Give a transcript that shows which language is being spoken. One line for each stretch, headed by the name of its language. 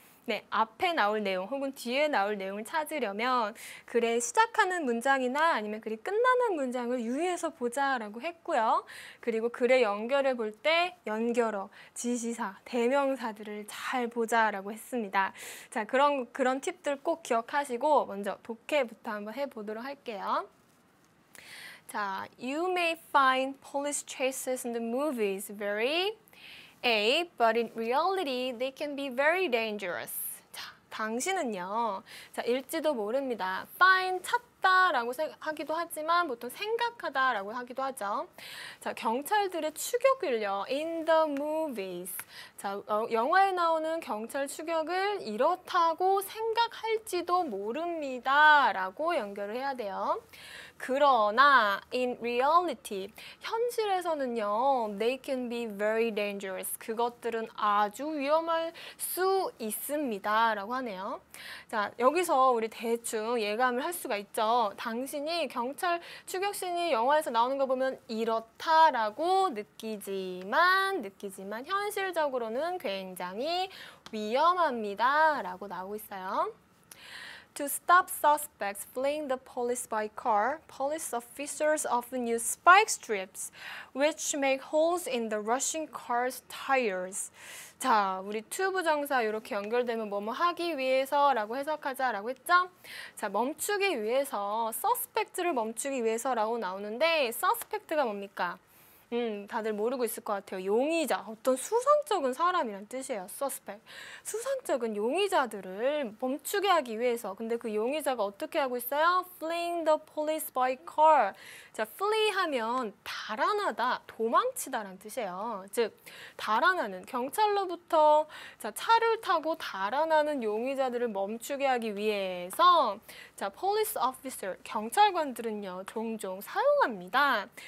Korean: 네, 앞에 나올 내용 혹은 뒤에 나올 내용을 찾으려면 글의 시작하는 문장이나 아니면 글이 끝나는 문장을 유의해서 보자라고 했고요. 그리고 글의 연결을 볼 때 연결어, 지시사, 대명사들을 잘 보자라고 했습니다. 자, 그런 팁들 꼭 기억하시고 먼저 독해부터 한번 해보도록 할게요.
English: 자, you may find police chases in the movies very A, but in reality, they can be very dangerous.
Korean: 자, 당신은요. 자, 읽지도 모릅니다.
English: find,
Korean: 했다라고 하기도 하지만 보통 생각하다라고 하기도 하죠. 자, 경찰들의 추격을요.
English: In the movies.
Korean: 자, 영화에 나오는 경찰 추격을 이렇다고 생각할지도 모릅니다. 라고 연결을 해야 돼요. 그러나
English: in reality,
Korean: 현실에서는요,
English: they can be very dangerous.
Korean: 그것들은 아주 위험할 수 있습니다. 라고 하네요. 자, 여기서 우리 대충 예감을 할 수가 있죠. 당신이 경찰 추격신이 영화에서 나오는 거 보면 이렇다라고 느끼지만 현실적으로는 굉장히 위험합니다. 라고 나오고 있어요.
English: To stop suspects fleeing the police by car, police officers often use spike strips, which make holes in the rushing car's tires.
Korean: 자, 우리 to 부정사 이렇게 연결되면 뭐뭐 하기 위해서라고 해석하자라고 했죠? 자, 멈추기 위해서, suspect를 멈추기 위해서라고 나오는데 suspect가 뭡니까? 다들 모르고 있을 것 같아요. 용의자, 어떤 수상쩍은 사람이란 뜻이에요.
English: suspect.
Korean: 수상쩍은 용의자들을 멈추게 하기 위해서. 근데 그 용의자가 어떻게 하고 있어요?
English: Fleeing the police by car.
Korean: 자, flee 하면 달아나다, 도망치다라는 뜻이에요. 즉, 달아나는, 경찰로부터 자, 차를 타고 달아나는 용의자들을 멈추게 하기 위해서 자, police officer, 경찰관들은요, 종종 사용합니다.